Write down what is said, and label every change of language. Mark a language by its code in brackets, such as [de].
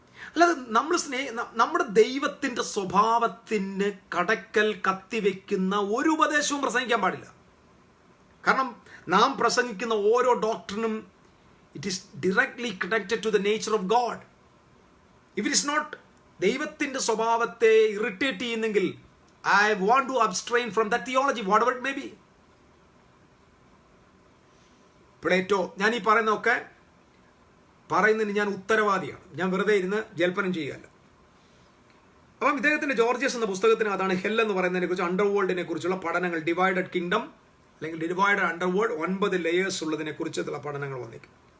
[ml] അല്ലാതെ നമ്മുടെ ദൈവത്തിന്റെ സ്വഭാവത്തിന് കടക്കൽ കത്തിവെക്കുന്ന ഒരു ഉപദേശവും പ്രസംഗിക്കാൻ പാടില്ല. കാരണം നാം പ്രസംഗിക്കുന്ന ഓരോ ഡോക്ടറിനും [en] It is directly connected to the nature of God. If it is not [ml] ദൈവത്തിന്റെ സ്വഭാവത്തെ ഇറിറ്റേറ്റ് ചെയ്യുന്നെങ്കിൽ [en] I want to abstain from that theology, whatever it may be. [ml] Plato, ഞാൻ ഈ പറയുന്നതിന് ഞാൻ ഉത്തരവാദിയാണ്. ഞാൻ വെറുതെ ഇരുന്ന് ജൽപ്പനം ചെയ്യുകയല്ല. അപ്പം ഇദ്ദേഹത്തിന്റെ ജോർജിയസ് എന്ന പുസ്തകത്തിന് അതാണ് ഹെൽ എന്ന് പറയുന്നതിനെ കുറിച്ച്, അണ്ടർവേൾഡിനെ കുറിച്ചുള്ള പഠനങ്ങൾ, ഡിവൈഡഡ് കിങ്ഡം അല്ലെങ്കിൽ ഡിവൈഡഡ് അണ്ടർവേൾഡ്, 9 ലെയേഴ്സ് ഉള്ളതിനെ കുറിച്ചുള്ള പഠനങ്ങൾ വന്നേക്കും.